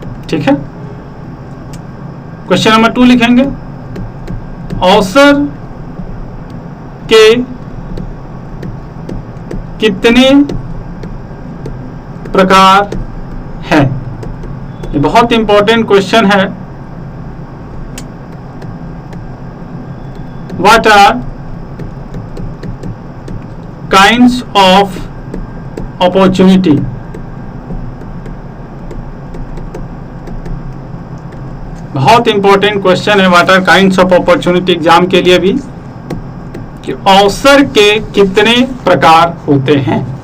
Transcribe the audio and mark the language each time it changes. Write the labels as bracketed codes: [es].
[hi] ठीक है? Question number 2 लिखेंगे, अवसर के कितने प्रकार हैं? ये बहुत इंपॉर्टेंट क्वेश्चन है। [en] What are kinds of opportunity? [hi] बहुत इंपॉर्टेंट क्वेश्चन है। [en] what are kinds of opportunity, [hi] exam के लिए भी, कि अवसर के कितने प्रकार होते हैं।